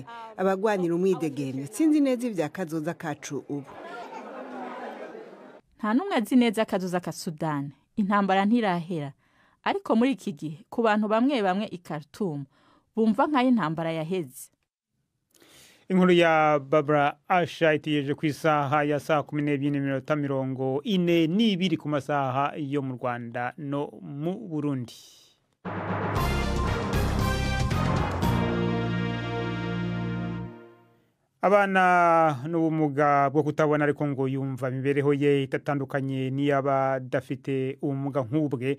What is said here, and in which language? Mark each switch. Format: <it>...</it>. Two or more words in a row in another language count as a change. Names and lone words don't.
<rn>Abagwanira umwidegemvyo sinzi neza ivya kazoza kacu ubu. Nta numwe azi neza kazoza ka Sudan. Intambara ntirahera.</rn> <rw>Ariko muri iki gihe ku bantu bamwe bamwe i Khartoum bumva nk'aho intambara yaheze.</rw> <rn>Inkuru ya Barbara Asha itiyeje ku isaha ya saa 12:42 ku masaha yo mu Rwanda no mu Burundi.</rn> <rw>Abana n'ubumuga bwo kutabona ariko ngo yumva imibereho ye itatandukanye n'iy'abadafite ubumuga nk'ubwe.</rw>